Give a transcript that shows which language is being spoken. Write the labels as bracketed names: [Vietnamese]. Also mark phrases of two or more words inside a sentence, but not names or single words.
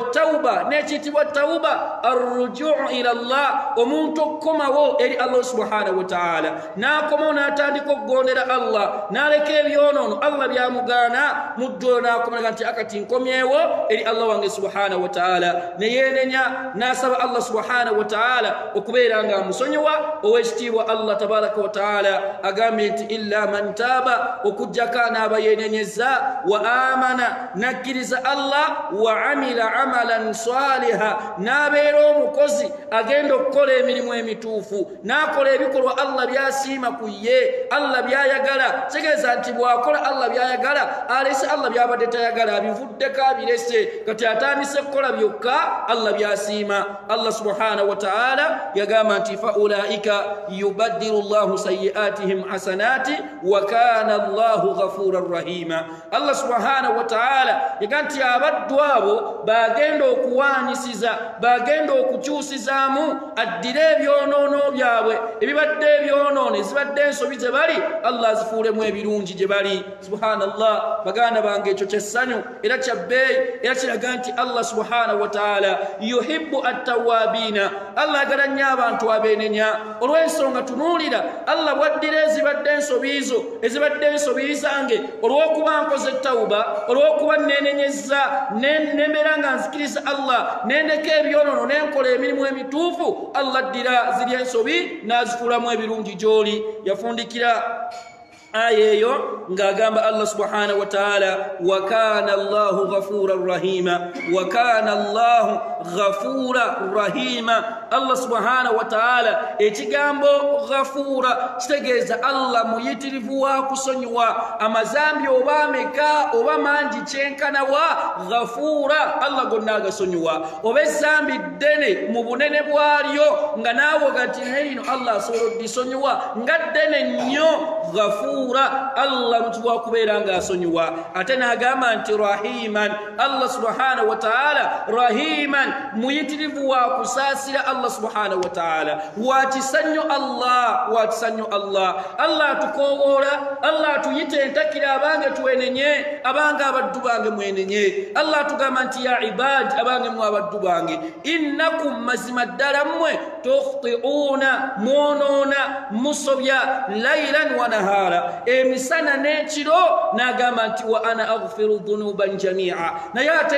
[Ganda] tawba n'ekiyitibwa [Arabic] التوبة الرجوع إلى الله [Ganda] omuntu okukomawo eri Allah [Arabic] سبحانه وتعالى [Ganda] n'akomawo n'atandika okugondera Allah n'aleka ebyonoono Allah byamugaana muddo n'akomaga nti akati nkomyewo eri Allah wange [Arabic] سبحانه وتعالى [Ganda] ne yeenenya n'asaba Allah subhanahu wa ta'ala okubeera nga amusonyiwa ow'ekitiibwa Allah [Arabic] تبارك وتعالى [Ganda] agambye nti [Arabic] إلا من تاب [Ganda] okujjako anaaba yeenenyezza [Arabic] وآمن [Ganda] nakkiriza Allah [Arabic] وعمل عملا صالحا [Ganda] n'abeera omukozi agenda okukola emirimu emituufu n'akola ebikolwa Allah byasiima ku ye Allah byayagala kitegeeza nti bw'akola Allah byayagala alese Allah byabadde tayagala abivuddeko abirese kati atandise kukola byokka Allah byasiima Allah [Arabic] سبحانه وتعالى [Ganda] yagamba nti [Arabic] فأولئك يبدل الله سيئاتهم حسنات وكان الله غفورا رحيما [Ganda] Allah [Arabic] سبحانه وتعالى [Ganda] yagamba nti abaddu abo bagenda okuwaanyisiza bagenda okukyusizaamu addire ebyonoono byabwe ebibadde ebyonoono ezibadde ensobi ze bali Allah azifuulemu ebirungi gye bali subhanallah baganda bange ekyo kyessanyu era kyabbeeyi era kiraga nti Allah [Arabic] سبحانه وتعالى يحب التوابين [Ganda] Allah agala nnyo abantu abeenenya olw'ensonga tunuulira Allah bwaddira ezibadde ensobiizo ezibadde ensobi zange olw'okuba nkoze tawuba olw'okuba neenenyezza nembeera nga nzikiriza Allah nendeka ebyonoono nenkola emirimu emituufu Allah addira ziri ensobi n'azifuulamu ebirungi gy'oli yafundikira aya eyo ng'agamba Allah [Arabic] سبحانه وتعالى وكان الله غفورا رحيما وكان الله غفورا رحيما الله سبحانه وتعالى [Ganda] ekigambo ghafura kitegeeza Allah muyitirivu wa kusonyiwa amazambi oba ameka oba mangi kyenkana wa ghafura Allah gonna agasonyiwa oba ezambi ddene mu bunene bwalyo nga naawe gati lino Allah asobola oddisonyiwa nga ddene nnyo ghafura Allah mutubwa kubeera nga asonyiwa ate n'agamba nti rahiman Allah [Arabic] سبحانه وتعالى رحيما [Ganda] muyitirivu wa kusaasira Allah [Arabic] سبحانه وتعالى [Ganda] wakisanyo Allah Allah atukowoola Allah atuyite entakira abange tuwenenye abange abaddu bange mwenenye Allah atugamba nti [Arabic] يا عبادي [Ganda] abange mu abaddu bange innakum mazima ddala mmwe tukhti'una mwonoona musobya [Arabic] ليلا ونهارا [Ganda] emisana n'ekiro n'agamba nti [Arabic] وأنا أغفر الذنوب جميعا [Ganda] naye ate